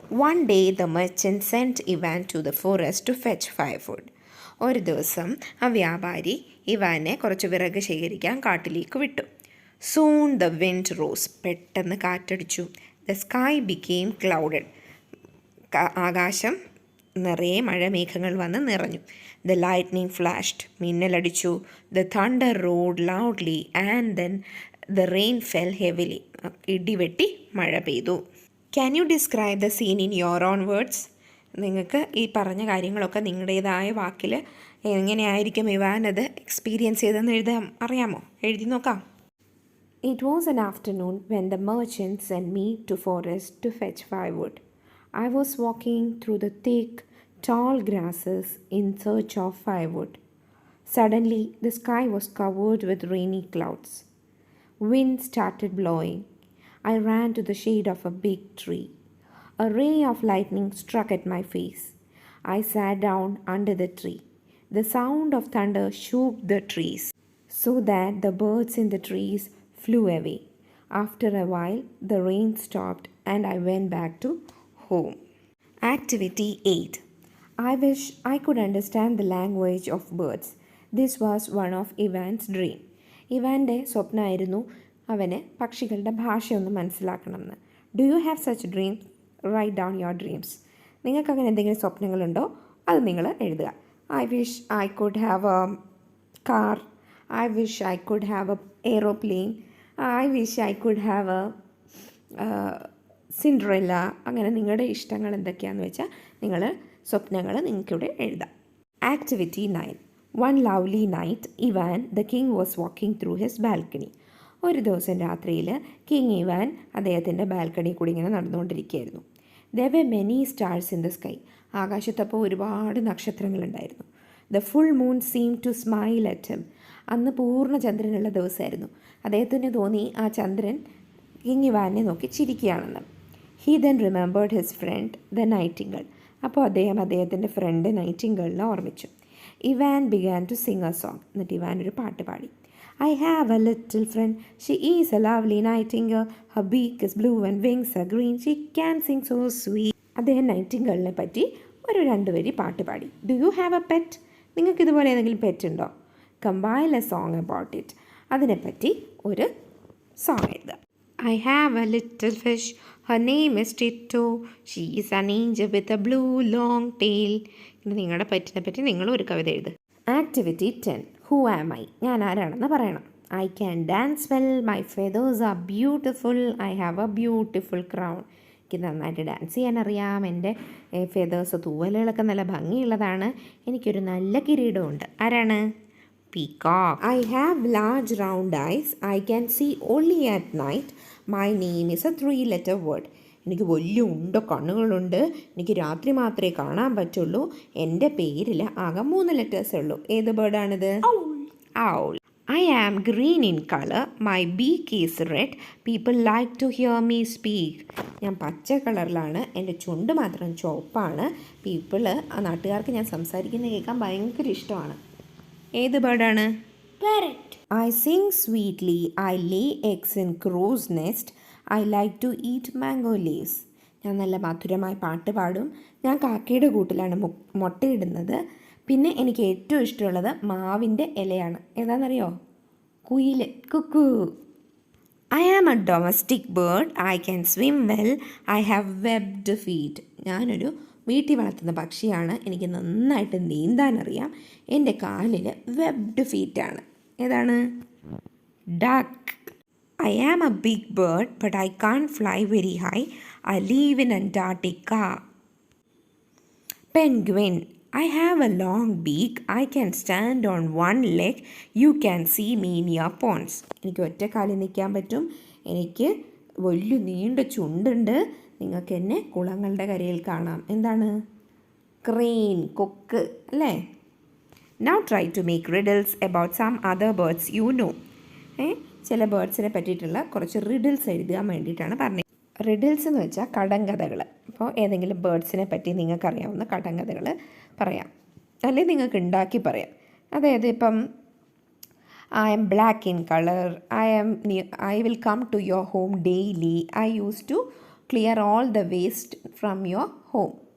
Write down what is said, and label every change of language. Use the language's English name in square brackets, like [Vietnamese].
[English] One day the merchant sent Ivan to the forest to fetch firewood. [Malayalam] ഒരു ദിവസം ആ വ്യാപാരി ഇവാനെ കുറച്ച് വിറക് ശേഖരിക്കാൻ കാട്ടിലേക്ക് വിട്ടു. [English] Soon the wind rose. [Malayalam] പെട്ടെന്ന് കാറ്റടിച്ചു. [English] The sky became clouded. [Malayalam] ആകാശം നിറയെ മഴമേഘങ്ങൾ വന്ന് നിറഞ്ഞു. [English] The lightning flashed. [Malayalam] മിന്നലടിച്ചു. [English] The thunder roared loudly and then the rain fell heavily. [Malayalam] ഇടിവെട്ടി മഴ പെയ്തു. [English] Can you describe the scene in your own words. [Malayalam] നിങ്ങൾക്ക് ഈ പറഞ്ഞ കാര്യങ്ങളൊക്കെ നിങ്ങളുടേതായ വാക്കിൽ എങ്ങനെയായിരിക്കും ഇവാൻ അത് എക്സ്പീരിയൻസ് ചെയ്തെന്ന് എഴുതാൻ അറിയാമോ? എഴുതി നോക്കാം. [English] It was an afternoon when the merchant sent me to forest to fetch firewood. I was walking through the thick, tall grasses in search of firewood. Suddenly, the sky was covered with rainy clouds. Wind started blowing. I ran to the shade of a big tree. A ray of lightning struck at my face. I sat down under the tree. The sound of thunder shook the trees so that the birds in the trees flew away. After a while, the rain stopped and I went back to home. Activity 8. I wish I could understand the language of birds. This was one of Ivan's dream. [Malayalam] ഇവാൻ്റെ സ്വപ്നമായിരുന്നു അവന് പക്ഷികളുടെ ഭാഷയൊന്ന് മനസ്സിലാക്കണമെന്ന്. [English] Do you have such dreams? Write down your dreams. [Malayalam] നിങ്ങൾക്ക് അങ്ങനെ എന്തെങ്കിലും സ്വപ്നങ്ങളുണ്ടോ? അത് നിങ്ങൾ എഴുതുക. [English] I wish I could have a car. I wish I could have a aeroplane. I wish I could have a Cinderella. [Malayalam] അങ്ങനെ നിങ്ങളുടെ ഇഷ്ടങ്ങൾ എന്തൊക്കെയാണെന്ന് വെച്ചാൽ നിങ്ങൾ സ്വപ്നങ്ങൾ നിങ്ങൾക്കിവിടെ എഴുതാം. [English] Activity 9. One lovely night, Ivan the king was walking through his balcony. [Malayalam] ഒരു ദിവസം രാത്രിയിൽ കിങ് ഇവാൻ അദ്ദേഹത്തിൻ്റെ ബാൽക്കണി കൂടി ഇങ്ങനെ നടന്നുകൊണ്ടിരിക്കുകയായിരുന്നു. [English] There were many stars in the sky. [Malayalam] ആകാശത്തപ്പോൾ ഒരുപാട് നക്ഷത്രങ്ങളുണ്ടായിരുന്നു. [English] The full moon seemed to smile at him. [Malayalam] അന്ന് പൂർണ്ണ ചന്ദ്രനുള്ള ദിവസമായിരുന്നു. അദ്ദേഹത്തിന് തോന്നി ആ ചന്ദ്രൻ കിങ് ഇവാനെ നോക്കി ചിരിക്കുകയാണെന്ന്. [English] He then remembered his friend the nightingale. [Malayalam] അപ്പോൾ അദ്ദേഹത്തിൻ്റെ front നൈറ്റിംഗേളിനെ ഓർമ്മിച്ചു. Ivan [English] began to sing a song. [Malayalam] എന്നിട്ട് ഇവാൻ ഒരു പാട്ട് പാടി. [English] I have a little friend. She is a lovely nightingale. Her beak is blue and wings are green. She can sing so sweet. [Malayalam] അദ്ദേഹം നൈറ്റിംഗേളിനെ പറ്റി ഒരു 2 വരി പാട്ട് പാടി. [English] Do you have a pet? [Malayalam] നിങ്ങൾക്ക് ഇതുപോലെ ഏതെങ്കിലും പെറ്റ് ഉണ്ടോ? [English] Compile a song about it. [Malayalam] അതിനെപ്പറ്റി ഒരു സോങ് എഴുതുക. [English] I have a little fish. Her name is Tito. She is an angel with a blue long tail. [Malayalam] ഇനി നിങ്ങളുടെ പെറ്റിനെ പറ്റി നിങ്ങൾ ഒരു കവിത എഴുതുക. [English] Activity 10. Who am I? [Malayalam] ഞാൻ ആരാണെന്ന് പറയണം. [English] I can dance well. My feathers are beautiful. I have a beautiful crown. [Malayalam] എനിക്ക് നന്നായിട്ട് ഡാൻസ് ചെയ്യാൻ അറിയാം. എൻ്റെ ഫെദേഴ്സ് തൂവലുകളൊക്കെ നല്ല ഭംഗിയുള്ളതാണ്. എനിക്കൊരു നല്ല കിരീടമുണ്ട്. ആരാണ്? Peacock. [English] I have large round eyes. I can see only at night. My name is a 3-letter word. [Malayalam] എനിക്ക് വലിയ കണ്ണുകളുണ്ട്. എനിക്ക് രാത്രി മാത്രമേ കാണാൻ പറ്റുള്ളൂ. എൻ്റെ പേരിൽ ആകെ 3 ലെറ്റേഴ്സ് ഉള്ളൂ. ഏത് ബേർഡാണിത്? Owl. [English] I am green in color. My beak is red. People like to hear me speak. [Malayalam] ഞാൻ പച്ച കളറിലാണ്. എൻ്റെ ചുണ്ട് മാത്രം ചുവപ്പാണ്. ആ നാട്ടുകാർക്ക് ഞാൻ സംസാരിക്കുന്നത് കേൾക്കാൻ ഭയങ്കര ഇഷ്ടമാണ്. ഏത് ബേർഡാണ്? [English] Parrot. I sing sweetly. I lay eggs in crow's nest. I like to eat mango leaves. [Malayalam] ഞാൻ നല്ല മധുരമായി പാട്ട് പാടും. ഞാൻ കാക്കയുടെ കൂട്ടിലാണ് മുട്ടയിടുന്നത്. പിന്നെ എനിക്ക് ഏറ്റവും ഇഷ്ടമുള്ളത് മാവിൻ്റെ ഇലയാണ്. ഏതാണെന്നറിയോ? കുയിൽ. [English] Cuckoo. I am a domestic bird. I can swim well. I have webbed feet. [Malayalam] ഞാനൊരു വീട്ടിൽ വളർത്തുന്ന പക്ഷിയാണ്. എനിക്ക് നന്നായിട്ട് നീന്താനറിയാം. എൻ്റെ കാലിൽ വെബ്ഡ് ഫീറ്റാണ്. ഏതാണ്? Duck. [English] I am a big bird, but I can't fly very high. I live in Antarctica. Penguin. I have a long beak. I can stand on one leg. You can see me near ponds. [Malayalam] എനിക്ക് ഒറ്റ കാലിൽ നിൽക്കാൻ പറ്റും. എനിക്ക് വലിയ നീണ്ട ചുണ്ടുണ്ട്. നിങ്ങൾക്ക് എന്നെ കുളങ്ങളുടെ കരയിൽ കാണാം. എന്താണ്? ക്രെയിൻ. കൊക്ക് അല്ലേ? [English] Now try to make riddles about some other birds you know. [Malayalam] ചില ബേർഡ്സിനെ പറ്റിയിട്ടുള്ള കുറച്ച് റിഡിൽസ് എഴുതാൻ വേണ്ടിയിട്ടാണ് പറഞ്ഞത്. റിഡിൽസ് എന്ന് വെച്ചാൽ കടങ്കഥകൾ. അപ്പോൾ ഏതെങ്കിലും ബേർഡ്സിനെ പറ്റി നിങ്ങൾക്കറിയാവുന്ന കടങ്കഥകൾ പറയാം, അല്ലെങ്കിൽ നിങ്ങൾക്ക് ഉണ്ടാക്കി പറയാം. അതായത് ഇപ്പം [English] I am black in color. I will come to your home daily. I used to clear all the waste from your home.